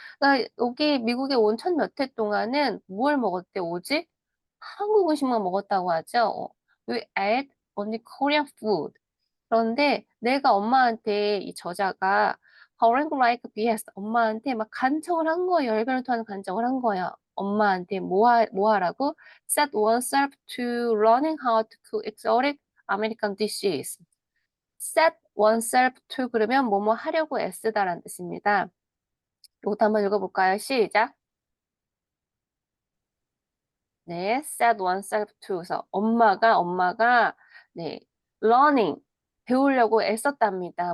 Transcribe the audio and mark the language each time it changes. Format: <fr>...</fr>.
<ko>그러니까 여기 미국에 온 첫 몇 해 동안은 뭘 먹었대 오직 한국 음식만 먹었다고 하죠.</ko> <en>We ate only Korean food.</en> <ko>그런데 내가 엄마한테 이 저자가</ko> <en>Orange Like BS</en> <ko>엄마한테 막 간청을 한 거예요. 열변을 토하는 간청을 한 거예요. 엄마한테 뭐 하라고?</ko> <en>Set oneself to learning how to cook exotic American dishes. Set oneself to</en> <ko>그러면 뭐뭐 하려고 애쓰다라는 뜻입니다. 이것도 한번 읽어볼까요? 시작.</ko> <en>네, set oneself to.</en> <ko>그래서 엄마가 네, learning 배우려고 애썼답니다.</ko>